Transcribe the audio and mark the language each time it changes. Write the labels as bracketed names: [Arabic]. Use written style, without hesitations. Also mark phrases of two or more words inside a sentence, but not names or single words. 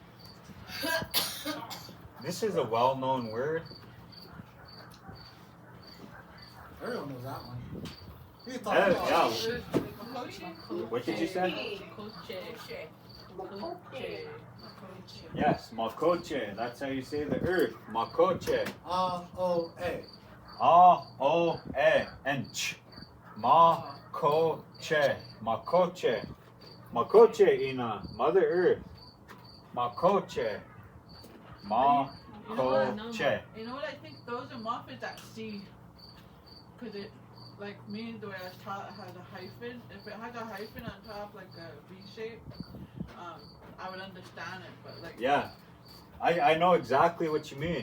[English] This is a well-known word. Everyone knows that one. You Yeah. thought What did you say? Yes, makoche. That's how you say the earth. Makoche. A. A-O-E and ch. Ma-ko-che. [Lakota] Makoche. Makoche ina. [English] Mother Earth. Makoche. Ma-ko-che. You know what I think? Those are muffins that C. Because it, like me, the way I was taught, it has a hyphen. If it had a hyphen on top, like a V shape, I would understand it. But like. Yeah. I know exactly what you mean.